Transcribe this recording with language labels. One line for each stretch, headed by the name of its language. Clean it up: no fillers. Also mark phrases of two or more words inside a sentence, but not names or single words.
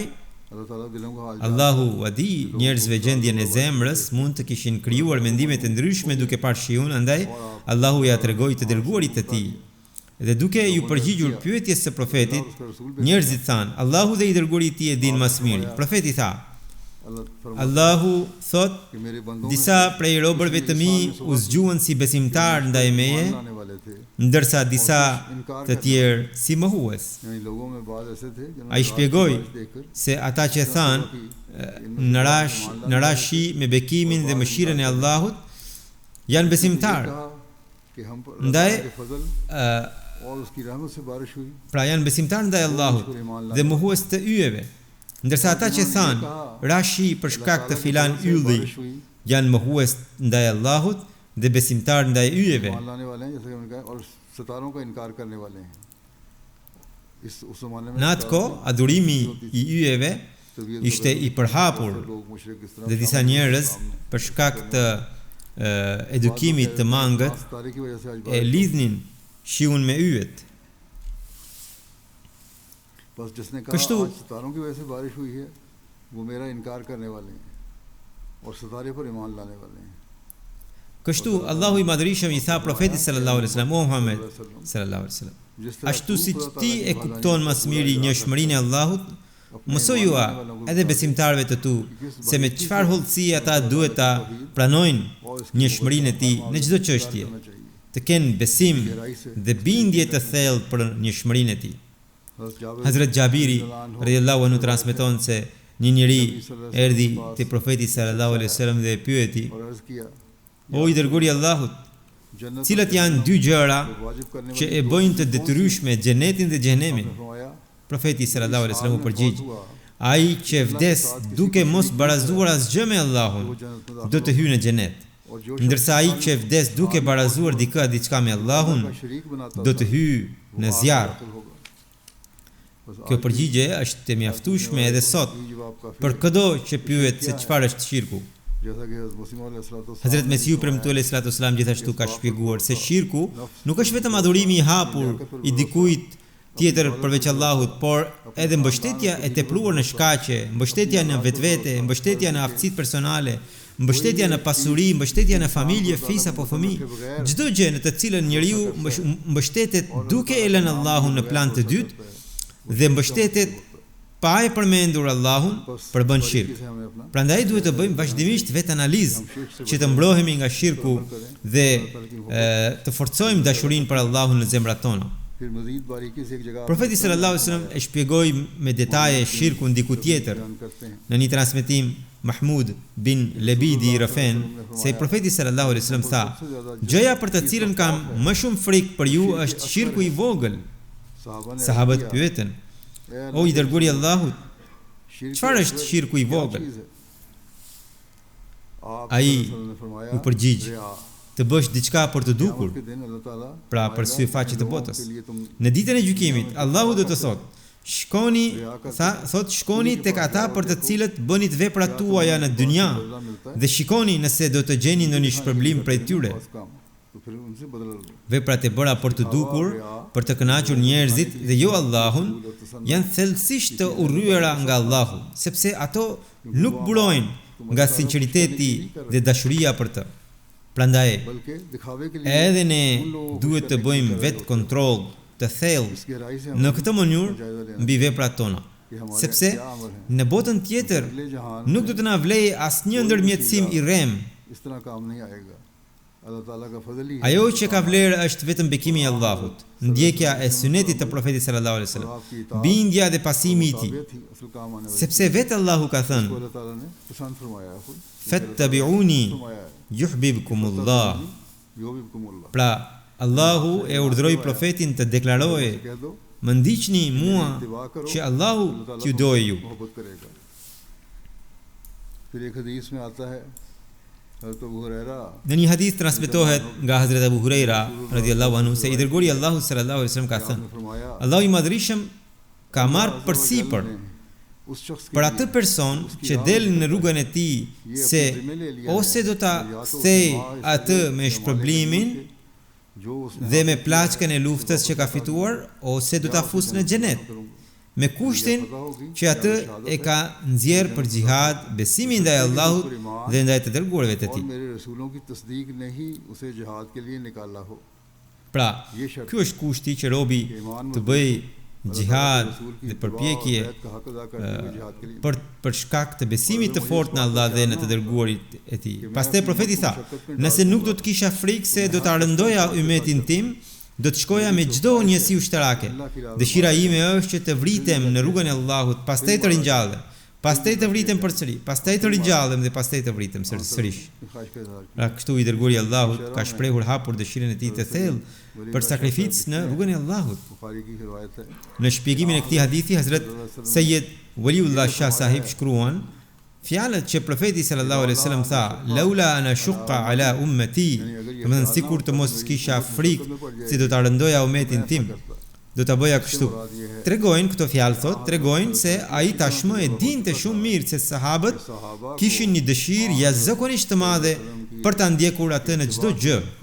Albanian: Allahu a di njerëzve gjendjen e zemrës, mund të kishin krijuar mendime të ndryshme duke parë shiun, andaj Allahu ja tregoi të dërguarit të tij. Dhe duke ju përgjigjur pyetjes së profetit, njerëzit thanë: Allahu dhe i dërguari i tij e din më së miri. Profeti tha: Allahu thot,
Urdu: کہ میرے بندوں میں
Albanian: disa prej robërve të mi u zgjuan si besimtar ndaj meje,
Urdu: آنے والے تھے,
Albanian: ndërsa disa të tjerë si mohues.
Urdu: یعنی لوگوں میں بعد ایسے تھے
Albanian: Ai shpjegoi
Urdu: देखकर
Albanian: se ata që thanë në rashi me bekimin dhe mëshirën e Allahut janë besimtar.
Urdu: کہ ہم پر
Albanian: Ndaj
Urdu: کے فضل اور اس کی رحمت سے بارش ہوئی,
Albanian: pra janë besimtar ndaj Allahut dhe mohues të yjeve. Ndërsa ata që thanë rashi për shkak të filan ylli janë mohues ndaj Allahut dhe besimtar ndaj yjeve.
Urdu: ایمان لانے والے ہیں جیسے کہ ہم نے کہا، اور ستاروں کا انکار کرنے والے ہیں. اس زمانے میں
Albanian: Në atë kohë, adhurimi i yjeve ishte i përhapur
Urdu: لوگ مشرک اس طرح
Albanian: dhe disa njerëz për shkak të edukimit të mangët
Urdu: تارے کی وجہ سے آج
Albanian: e lidhnin shiun me yjet.
Urdu: بس جس نے کہا कश्तू- آج ستاروں کی وجہ سے بارش ہوئی ہے، وہ میرا انکار کرنے والے ہیں اور ستارے پر ایمان لانے والے ہیں.
Albanian: Kështu Allahu i Madhërisëm i tha profetit
Arabic: صلى الله عليه وسلم,
Albanian: o Muhammed
Arabic: صلى الله عليه وسلم,
Urdu: جس طرح
Albanian: ashtu
Urdu: तू
Albanian: si
Urdu: खुदा
Albanian: ti
Urdu: ताला
Albanian: e
Urdu: की
Albanian: kupton më së miri
Urdu: भलाई
Albanian: njëshmërinë e Allahut, mësojua edhe besimtarëve të tu se me çfarë hollësie ata duhet ta pranojnë njëshmërinë e tij në çdo çështje,
Urdu: کرنا چاہیے.
Albanian: të kenë besim dhe bindje të thellë për njëshmërinë e tij. Hazrat Jabiri
Arabic: رضي الله عنه
Albanian: transmeton se një njeri erdhi te profeti
Arabic: صلى الله عليه وسلم
Albanian: dhe e pyeti,
Urdu: اور عرض کیا,
Albanian: o i dërguari i Allahut,
Urdu: जन्नत
Albanian: cilat janë dy gjëra
Urdu: کو واجب کرنے
Albanian: që e bëjnë të detyrueshme xhenetin dhe xhenemin?
Urdu: फरमाया,
Albanian: Profeti
Arabic: صلى الله عليه وسلم
Albanian: u përgjigj,
Urdu: हुआ
Albanian: ai që vdes duke mos barazuar asgjë me Allahun,
Urdu: وہ جنت میں داخل
Albanian: do të hyjë në xhenet.
Urdu: اور جو
Albanian: Ndërsa ai që vdes duke barazuar diçka me Allahun,
Urdu: کا شریک بناتا
Albanian: do të hyjë në zjarr.
Urdu: داخل ہوگا۔ بس
Albanian: Kjo përgjigje është e mjaftueshme edhe sot
Urdu: یہ جواب کافی
Albanian: për çdo që pyet se çfarë është shirku.
Urdu: جیسا کہ حضرت مسیح علیہ السلام
Albanian: Hazrat Mesiu premtuar
Arabic: صلى الله عليه وسلم
Albanian: gjithashtu ka shpjeguar se shirku nuk është vetëm adhurimi i hapur i dikujt tjetër përveç Allahut, por edhe mbështetja e tepruar në shkaqe, mbështetja në vetvete, mbështetja në aftësitë personale, mbështetja në pasuri, mbështetja në familje, fis apo fëmijë. Çdo gjë në të cilën njeriu mbështetet duke e lënë Allahun në plan të dytë dhe mbështetet pa e përmendur Allahun, përbën shirk.
Urdu: سے ہمیں اپنا
Albanian: Prandaj duhet të bëjmë vazhdimisht vetë analizë që të mbrohemi nga shirku dhe të forcojmë dashurinë për Allahun në zemrat tona.
Urdu: پھر مزید باریکی سے ایک جگہ
Albanian: Profeti
Arabic: صلى الله عليه وسلم
Albanian: e shpjegoi me detaje shirkun diku tjetër
Urdu: بیان کرتے ہیں.
Albanian: në një transmetim Mahmud bin Lebidi i Rafen se profeti
Arabic: صلى الله عليه وسلم
Albanian: tha, gjëja për të cilën kam më shumë frikë për ju është shirku i vogël.
Urdu: صحابہ نے
Albanian: Sahabët pyetën, o i dërguari i Allahut,
Urdu: शिर्क
Albanian: çfarë është shirku i vogël?
Urdu: چیز ہے۔ آپ
Albanian: Ai
Urdu: نے فرمایا
Albanian: u përgjigj,
Urdu: रिया.
Albanian: të bësh diçka për të dukur,
Urdu: کے دن اللہ تعالیٰ
Albanian: pra për sy faqe të botës.
Urdu: کے لیے تم
Albanian: Në ditën e gjykimit, Allahu do të thotë, shkoni tek ata për të cilët bënit veprat tuaja në dynja
Urdu: بدلہ ملتا ہے
Albanian: dhe shikoni nëse do të gjeni ndonjë shpërblim prej tyre.
Urdu: بس کام تو پھر ان سے بدلہ لو.
Albanian: Veprat e bëra për të dukur, për të kënaqur njerëzit dhe jo Allahun, janë thellësisht të urryera nga Allahu, sepse ato nuk burojnë nga sinqeriteti dhe dashuria për të. Prandaj,
Urdu: بلکہ دکھاوے کے لیے
Albanian: edhe ne duhet të bëjmë vetë kontroll të thellë
Urdu: اس گہرائی سے
Albanian: në këtë mënyrë mbi veprat tona, sepse në botën tjetër
Urdu: اگلے جہان
Albanian: nuk do të na vlejë asnjë ndërmjetësim i rrem.
Urdu: اس طرح کام نہیں آئے گا۔ اللہ تعالیٰ کا فضل ہی ہے.
Albanian: Ajo që ka vlerë është vetëm bekimi i Allahut, ndjekja e sunetit të profetit
Arabic: صلى الله عليه وسلم,
Albanian: bindja dhe pasimi i tij,
Urdu: تابعیت ہی اصل کام آنے والی
Albanian: sepse vetë Allahu ka
Urdu: है.
Albanian: thënë,
Urdu: اللہ تعالیٰ نے پسند فرمایا ہے خود.
Arabic: fattabi'uni
Urdu: فرمایا ہے.
Arabic: yuhibbukumullah. युहिब्बुकुमुल्लाह.
Albanian: Pra, Allahu e urdhëroi profetin të deklaroje,
Urdu: کہہ دو
Albanian: më ndiqni mua që Allahu t'ju dojë ju.
Urdu: محبت کرے گا. پھر ایک حدیث میں آتا ہے حضرت ابو ہریرہ
Albanian: Në një hadith transmetohet nga Hazrat Abu Huraira
Arabic: رضي الله عنه
Albanian: se i dërguari i Allahut
Arabic: صلى الله عليه وسلم
Albanian: ka thënë,
Urdu: نے فرمایا
Albanian: Allahu i Madhërisëm ka marrë përsipër
Urdu: اس شخص کے
Albanian: për atë person që del në rrugën e tij se ose do ta kthej atë me shpërblimin
Urdu: جو اس نے
Albanian: dhe me plaçkën e luftës që ka fituar, ose do ta fusë në xhenet, me kushtin që atë e ka nxjerrë për xhihad, besimin ndaj Allahut dhe ndaj të dërguarve të
Urdu: और
Albanian: tij.
Urdu: میرے رسولوں کی تصدیق نے ہی اسے جہاد کے لیے نکالا ہو.
Albanian: Pra,
Urdu: یہ شرط
Albanian: ky është kushti që robi të bëj gjihad dhe përpjekje për shkak të besimit të fortë në Allah dhe në të dërguarit e tij. Pastaj profeti tha: "Nëse nuk do të kisha frikë se do ta rëndoja ummetin tim, do të shkoja me çdo njësi ushtarake. Dëshira ime është që të vritem në rrugën e Allahut, pastaj të ringjallem, pastaj të vritem përsëri, pastaj të ringjallem dhe pastaj të vritem sërish." Pra kështu i dërguari i Allahut ka shprehur hapur dëshirën e tij të thellë për sakrificë në rrugën e Allahut. Në shpjegimin e këtij hadithi, Hazrat Sayyid Waliullah Shah Sahib shkruan fjalët që profeti
Arabic: صلى الله عليه وسلم
Albanian: tha:
Arabic: "لولا أن أشق على أمتي",
Albanian: domethënë sikur të mos kisha frikë se do ta rëndoja ummetin tim, do ta bëja kështu. Tregojnë këto fjalë thot, tregojnë se ai tashmë e dinte shumë mirë se sahabët kishin një dëshirë jashtëzakonisht të madhe për ta ndjekur atë në çdo gjë.